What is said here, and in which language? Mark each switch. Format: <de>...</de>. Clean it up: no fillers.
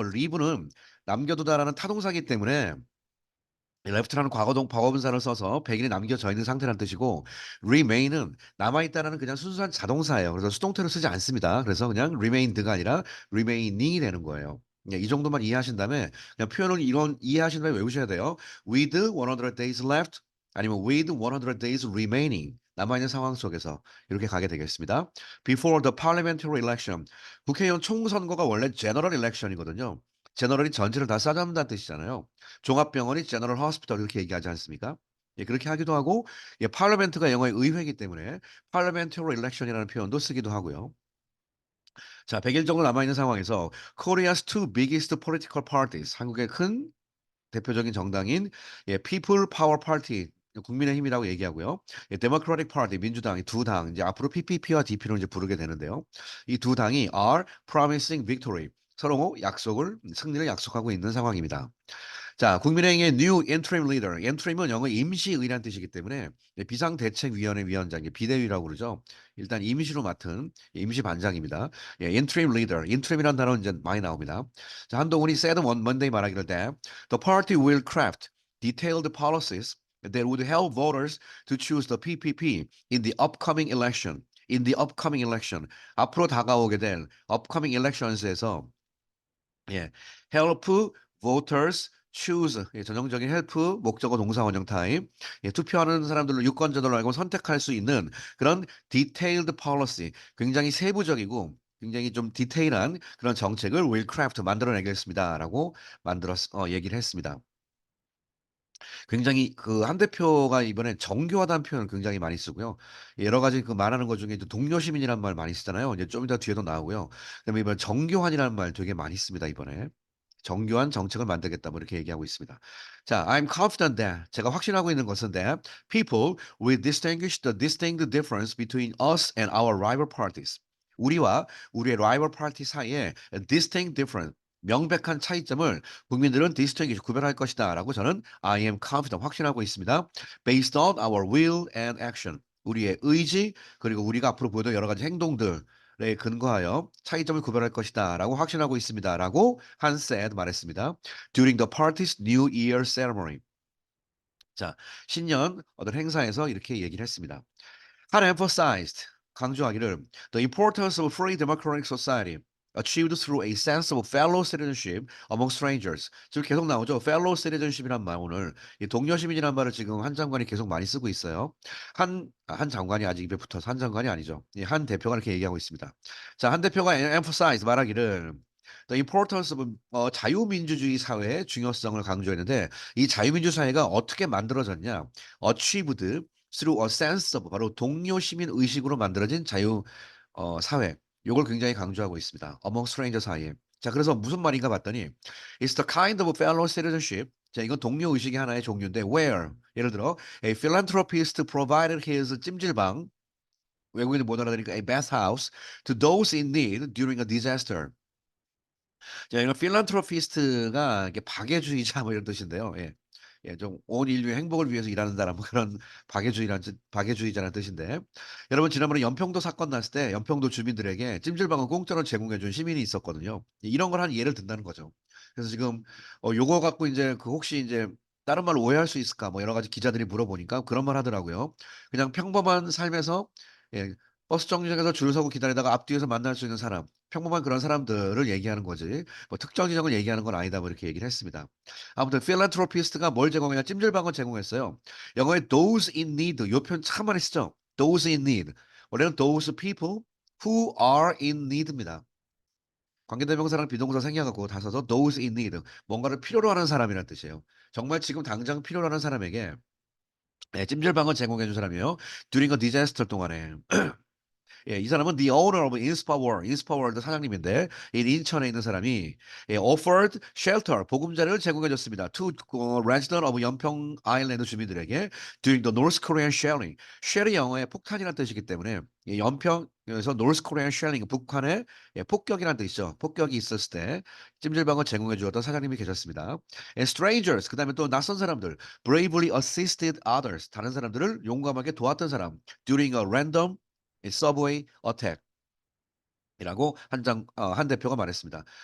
<ko>live는 남겨두다라는 타동사이기 때문에 left라는 과거분사를 써서 100일이 남겨져 있는 상태라는 뜻이고 remain은 남아있다라는 그냥 순수한 자동사예요. 그래서 수동태로 쓰지 않습니다. 그래서 그냥 remained가 아니라 remaining 되는 거예요. 예, 이 정도만 이해하신 다음에 그냥 표현을 이런 이해하신 다음에 외우셔야 돼요.</ko> <en>with 100 days left 아니면 with 100 days remaining</en> <ko>남아있는 상황 속에서 이렇게 가게 되겠습니다.</ko> <en>Before the parliamentary election</en> <ko>국회의원 총선거가 원래</ko> <en>general election이거든요.</en> <ko>제너럴이 전체를 다 싸잡는다는 뜻이잖아요. 종합병원이 제너럴 호스피털 이렇게 얘기하지 않습니까? 예, 그렇게 하기도 하고 예, 파르멘트가 영어의 의회이기 때문에 parliamentary election이라는 표현도 쓰기도 하고요. 자, 100일 정도 남아 있는 상황에서</ko> <en>Korea's two biggest political parties</en> <ko>한국의 큰 대표적인 정당인 예, People Power Party 국민의힘이라고 얘기하고요. 예, Democratic Party 민주당 이 두 당 이제 앞으로 PPP와 DP로 이제 부르게 되는데요. 이 두 당이</ko> <en>are promising victory</en> <ko>서로 승리를 약속하고 있는 상황입니다.</ko> <en>자, 국민의힘의 new interim leader.</en> <ko>interim은 영어 임시의라는 뜻이기 때문에 비상대책위원회 위원장, 비대위라고 그러죠. 일단 임시로 맡은 임시 반장입니다.</ko> <en>예, interim leader.</en> <ko>interim이라는 단어 이제 많이 나옵니다.</ko> <en>자, 한동훈이 said on Monday</en> <ko>말하기를 때</ko> <en>the party will craft detailed policies that would help voters to choose the PPP in the upcoming election. in the upcoming election.</en> <ko>앞으로 다가오게 될 upcoming elections에서 예.</ko> <en>help voters choose</en> <ko>예, 전형적인 help 목적어 동사 원형 타입 예, 투표하는 사람들로 유권자들로 알고 선택할 수 있는 그런</ko> <en>detailed policy</en> <ko>굉장히 세부적이고 굉장히 좀 디테일한 그런 정책을</ko> <en>will craft</en> <ko>만들어내겠습니다라고 얘기를 했습니다. 굉장히 그 한 대표가 이번에 정교하다는 표현을 굉장히 많이 쓰고요. 여러 가지 그 말하는 것 중에 이제 동료시민이라는 말 많이 쓰잖아요. 이제 좀 이따 뒤에도 나오고요. 그다음에 이번 정교한이라는 말 되게 많이 씁니다, 이번에. 정교한 정책을 만들겠다 뭐 이렇게 얘기하고 있습니다.</ko> <en>자, I'm confident that</en> <ko>제가 확신하고 있는 것은</ko> <en>that people will distinguish the distinct difference between us and our rival parties.</en> <ko>우리와 우리의 rival party 사이에</ko> <en>a distinct difference</en> <ko>명백한 차이점을 국민들은 distinguish 구별할 것이다라고 저는</ko> <en>I am confident</en> <ko>확신하고 있습니다.</ko> <en>Based on our will and action.</en> <ko>우리의 의지 그리고 우리가 앞으로 보여줄 여러 가지 행동들에 근거하여 차이점을 구별할 것이다라고 확신하고 있습니다라고 한 said 말했습니다.</ko> <en>During the party's New Year ceremony.</en> <ko>자, 신년 어떤 행사에서 이렇게 얘기를 했습니다.</ko> <en>had emphasized</en> <ko>강조하기를</ko> <en>the importance of free democratic society achieved through a sense of fellow citizenship among strangers.</en> <ko>지금 계속 나오죠. fellow citizenship이란 말 오늘 이 동료 시민이란 말을 지금 한 장관이 계속 많이 쓰고 있어요. 한 장관이 아직 입에 붙어서 한 장관이 아니죠. 한 대표가 이렇게 얘기하고 있습니다. 자, 한 대표가 emphasize 말하기를</ko> <en>the importance of</en> <ko>자유민주주의 사회의 중요성을 강조했는데 이 자유민주 사회가 어떻게 만들어졌냐?</ko> <en>achieved through a sense of</en> <ko>바로 동료 시민 의식으로 만들어진 사회. 요걸 굉장히 강조하고 있습니다.</ko> <en>among stranger</en> <ko>사이에. 자, 그래서 무슨 말인가 봤더니</ko> <en>it's the kind of fellow citizenship.</en> <ko>자, 이건 동료 의식의 하나의 종류인데</ko> <en>where</en> <ko>예를 들어</ko> <en>a philanthropist provided his 찜질방</en> <ko>외국인들 못 알아들으니까</ko> <en>a bathhouse to those in need during a disaster.</en> <ko>자, 이런 필란트로피스트가 이게 박애주의자 뭐 이런 뜻인데요. 예. 예, 좀 온 인류의 행복을 위해서 일하는 사람 뭐 그런 박애주의자라는 뜻인데, 여러분 지난번에 연평도 사건 났을 때 연평도 주민들에게 찜질방을 공짜로 제공해 준 시민이 있었거든요. 이런 걸 한 예를 든다는 거죠. 그래서 지금 요거 갖고 인제 그 혹시 인제 다른 말로 오해할 수 있을까 뭐 여러 가지 기자들이 물어보니까 그런 말 하더라고요. 그냥 평범한 삶에서, 예, 버스 정류장에서 줄 서고 기다리다가 앞뒤에서 만날 수 있는 사람, 평범한 그런 사람들을 얘기하는 거지 뭐 특정 지역을 얘기하는 건 아니다 뭐 이렇게 얘기를 했습니다. 아무튼 필란트로피스트가 뭘 제공했냐, 찜질방을 제공했어요. 영어에</ko> <en>those in need,</en> <ko>요 표현 참 많이 쓰죠.</ko> <en>those in need. 원래는 those people who are in need입니다.</en> <ko>관계대명사랑 비동사 생략 갖고 다 써서</ko> <en>those in need,</en> <ko>뭔가를 필요로 하는 사람이라는 뜻이에요. 정말 지금 당장 필요로 하는 사람에게, 네, 찜질방을 제공해 준 사람이에요.</ko> <en>during a disaster 동안에.</en> <ko>예, 이 사람은</ko> <en>the owner of</en> <ko>인스파월, 인스파월드 사장님인데 이 인천에 있는 사람이, 예,</ko> <en>offered shelter,</en> <ko>보금자리를 제공해 줬습니다.</ko> <en>to resident of</en> <ko>연평 아일랜드 주민들에게</ko> <en>during the North Korean shelling.</en> <ko>쉘이 영어의 폭탄이라는 뜻이기 때문에 이 연평에서</ko> <en>North Korean shelling,</en> <ko>북한의, 예, 폭격이라는 뜻이죠. 폭격이 있었을 때 찜질방을 제공해 주었던 사장님이 계셨습니다.</ko> <en>And strangers,</en> <ko>그다음에 또 낯선 사람들,</ko> <en>bravely assisted others,</en> <ko>다른 사람들을 용감하게 도왔던 사람,</ko> <en>during a random</en> <ko>서브웨이 어택이라고 한 대표가 말했습니다.</ko>